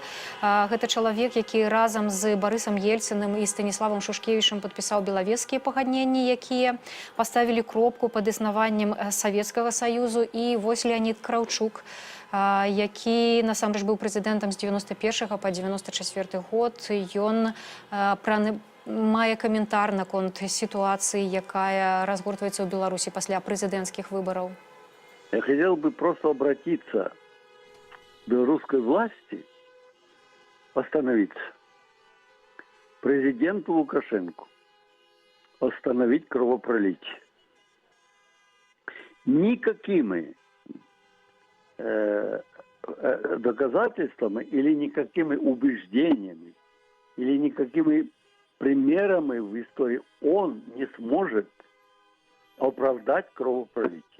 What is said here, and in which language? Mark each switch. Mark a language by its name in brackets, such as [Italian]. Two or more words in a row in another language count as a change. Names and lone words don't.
[Belarusian] Гэта чалавек, які разам з Барысам Ельцыным і Станіславам Шушкевічам падпісаў белавежскія пагадненні, якія паставілі кропку пад існаваннем Савецкага Саюзу. І вось Леанід Краўчук, які насамрэч быў прэзідэнтам з 91 па 94 год, ён мае каментар наконт ситуации, якая разгортваецца ў Беларусі пасля прэзідэнцкіх выбораў. [Russian] Я хотел бы просто обратиться к белорусской власти, остановиться. Президенту Лукашенко остановить кровопролитие. Никакими доказательствами или никакими убеждениями или никакими примерами в истории он не сможет оправдать кровопролитие.